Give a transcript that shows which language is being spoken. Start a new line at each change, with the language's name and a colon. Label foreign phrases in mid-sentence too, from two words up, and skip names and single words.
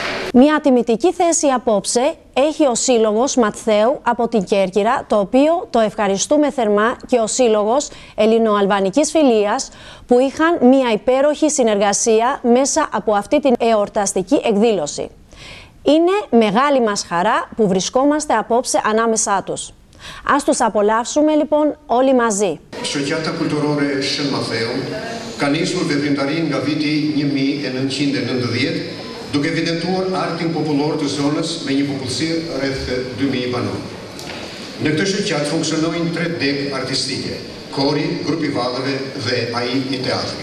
Greek: Μια τιμητική θέση απόψε έχει ο Σύλλογος Ματθαίου από την Κέρκυρα, το οποίο το ευχαριστούμε θερμά, και ο Σύλλογος Ελληνοαλβανικής Φιλίας, που είχαν μια υπέροχη συνεργασία μέσα από αυτή την εορταστική εκδήλωση. Είναι μεγάλη μας χαρά που βρισκόμαστε απόψε ανάμεσά τους. Ας τους απολαύσουμε λοιπόν όλοι μαζί.
Albanian: Shoqata kulturore Shën Matheu ka nisur veprimtarinë nga viti 1990, duke evidentuar artin popullor të zonës me një popullsi rreth 2000 banor. Në këtë shoqat funksionojnë 3 dekë artistike: kori, grupi vallëve dhe ai i teatrit.